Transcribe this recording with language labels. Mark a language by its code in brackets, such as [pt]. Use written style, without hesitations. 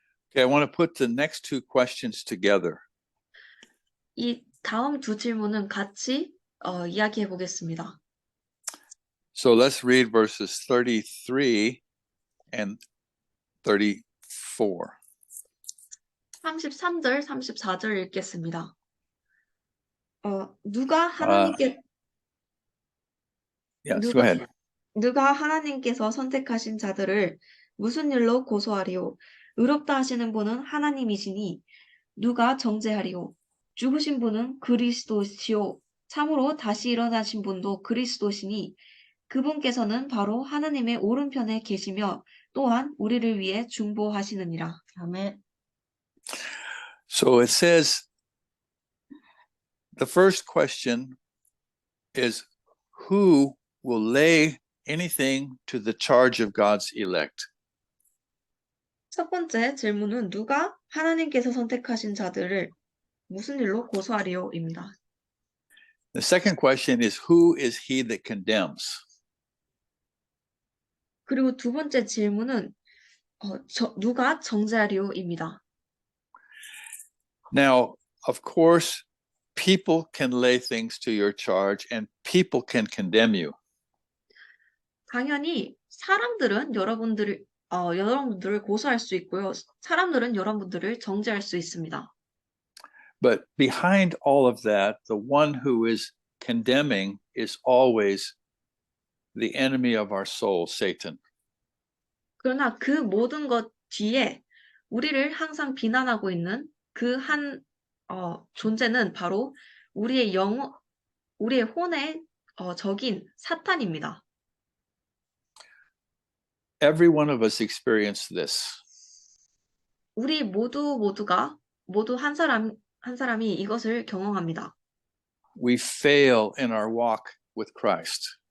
[en] Okay, I want to put the next two questions together. [ko] 이 다음 두 질문은 같이 이야기해 보겠습니다. [en] So let's read verses 33 and 34. [ko] 33절, 34절 읽겠습니다. 누가 하나님께 [en] Yes, go ahead. [ko] 누가 하나님께서 선택하신 자들을 무슨 일로 고소하리요? 의롭다 하시는 분은 하나님이시니 누가 정죄하리요? 죽으신 분은 그리스도시요. 참으로 다시 일어나신 분도 그리스도시니 그분께서는 바로 하나님의 오른편에 계시며 또한 우리를 위해 중보하시느니라. 아멘. [en] So it says the first question is who will lay anything to the charge of God's elect? [ko] 첫 번째 질문은 누가 하나님께서 선택하신 자들을 무슨 일로 고소하리요입니다. [en] The second question is who is he that condemns? [ko] 그리고 두 번째 질문은 누가 정죄하리요입니다. [en] Now, of course, people can lay things to your charge and people can condemn you. [ko] 당연히 사람들은 여러분들을 고소할 수 있고요. 사람들은 여러분들을 정죄할 수 있습니다. [en] But behind all of that, the one who is condemning is always the enemy of our soul, Satan. [ko] 그러나 그 모든 것 뒤에 우리를 항상 비난하고 있는 그 한 존재는 바로 우리의 혼의 적인 사탄입니다. [en] Every one of us experienced this. [ko] 우리 모두 한 사람이 이것을 경험합니다. [en] We fail in our walk with Christ.